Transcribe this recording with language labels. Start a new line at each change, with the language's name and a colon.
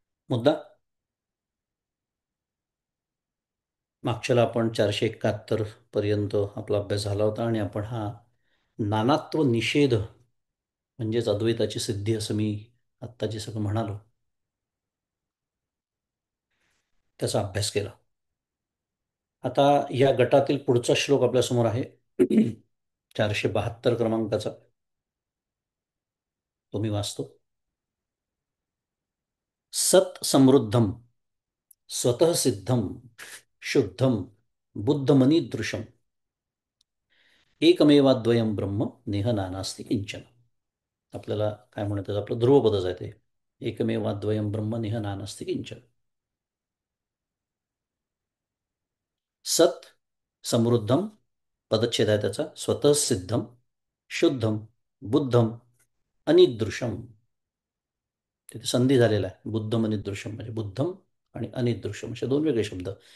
Marathi: मुद्दा मागच्याला आपण 471 पर्यंत आपला अभ्यास झाला होता, आणि आपण हा नानात्व निषेध म्हणजेच अद्वैताची सिद्धी असं मी आत्ता जे सगळं म्हणालो, त्याचा अभ्यास केला. आता या गटातील पुढचा श्लोक आपल्यासमोर आहे 472 क्रमांकाचा. तो मी वाचतो.
Sanskrit: सत समृद्धम स्वतः सिद्धम शुद्धम बुद्धमनीदृशम एकमेवाद्वयम ब्रह्म नेह नानास्ति किंचन.
Marathi: आपल्याला काय म्हणतात, आपलं ध्रुवपदच आहे ते.
Sanskrit: एकमेवाद्वयम ब्रह्म नेह नानास्ति किंचन.
Marathi: सत समृद्धम पदच्छेद आहे त्याचा,
Sanskrit: स्वतः सिद्धम शुद्धम बुद्धम अनिदृशम.
Marathi: तिथे संधी झालेला आहे. बुद्धम अनिदृशम म्हणजे बुद्धम आणि अनिदृशम असे दोन वेगळे शब्द.